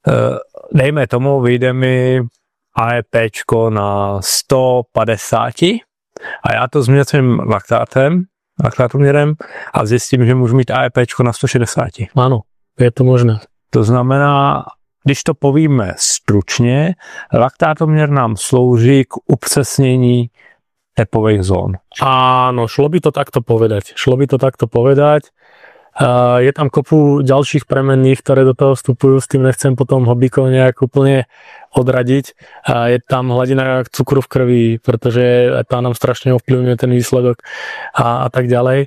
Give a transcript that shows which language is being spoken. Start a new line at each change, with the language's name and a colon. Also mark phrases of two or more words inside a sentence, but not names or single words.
Czech: dejme tomu, vyjde mi AEPčko na 150 a já to změřím laktátoměrem a zjistím, že můžu mít AEPčko na 160.
Slovak: Áno, je to možné.
Czech: To znamená, když to povíme stručně, laktátoměr nám slouží k upřesnění tepových zón.
Slovak: Áno, šlo by to takto povedať. Je tam kopu ďalších premenných, ktoré do toho vstupujú, s tým nechcem potom hobíkov nejak úplne odradiť. Je tam hladina cukru v krvi, pretože tá nám strašne ovplyvňuje ten výsledok a tak ďalej.